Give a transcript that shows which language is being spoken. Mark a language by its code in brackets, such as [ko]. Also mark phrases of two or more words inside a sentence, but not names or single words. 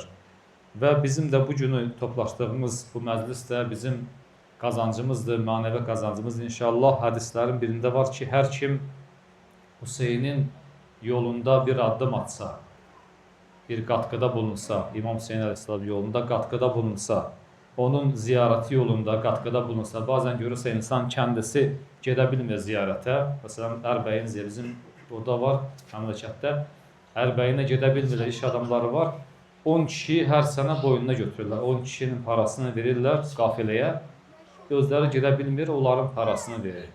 [az] Ve bizim de bu günü toplaştığımız bu məclis de bizim kazancımızdır, manevi kazancımız. İnşallah hadislerin birinde var ki, her kim Hüseyin'in yolunda bir adım atsa, bir katkıda bulunsa, İmam Hüseyin Aleyhisselam yolunda katkıda bulunsa onun ziyarəti yolunda qatqıda bulunsa, bazen görürsə insan kəndisi gedə bilmir ziyarətə. Məsələn, Ərbəyin bizim burada var, məmləkətdə. Ərbəyinə gedə bilmirlər, iş adamları var. 10 kişi hər sənə boynuna götürürlər. 10 kişinin parasını verirlər qafiləyə. Özləri gedə bilmir, onların parasını verir.